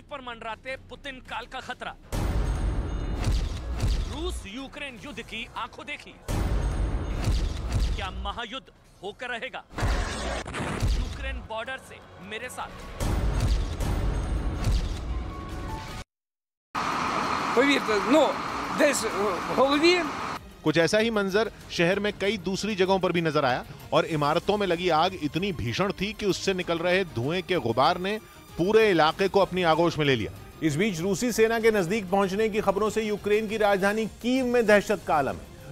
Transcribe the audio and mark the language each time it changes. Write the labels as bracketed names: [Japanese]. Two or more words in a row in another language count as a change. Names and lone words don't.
[Hindi] मंडराते पुतिन काल का खतरा। रूस यूक्रेन युद्ध की आंखों देखी। क्या महायुद्ध होकर रहेगा? यूक्रेन बॉर्डर से मेरे साथ। [Ukrainian] Повірте, ну, десь в голові. [Hindi] कुछ ऐसा ही मंजर शहर में कई दूसरी जगहों पर भी नजर आया और इमारतों में लगी आग इतनी भीषण थी कि उससे निकल रहे धुएं के गुबार ने पूरे इलाके को अपनी आगोश में ले लिया। इस बीच रूसी सेना के नजदीक पहुंचने की खबरों से यूक्रेन की राजधानी कीव में दहशत का आलम है।